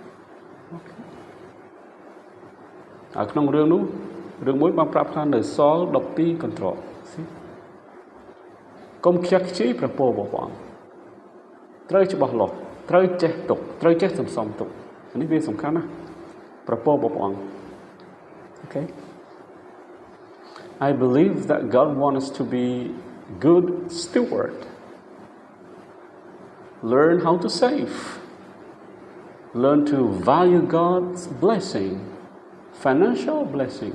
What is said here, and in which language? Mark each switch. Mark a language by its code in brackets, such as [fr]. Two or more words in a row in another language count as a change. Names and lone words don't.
[km] ហើយក្នុងរឿងនោះរឿងមួយបានប្រាប់ថានៅសល់12កន្ត្រកកុំខ្ជះខ្ជាយព្រះពររបស់ព្រះអង្គត្រូវច្បាស់លាស់ត្រូវចេះទុកត្រូវចេះសន្សំទុកនេះវាសំខាន់ណាស់ព្រះពររបស់ព្រះអង្គ Okay. [en] I believe that God wants us to be good steward. Learn how to save. Learn to value God's blessing, financial blessing.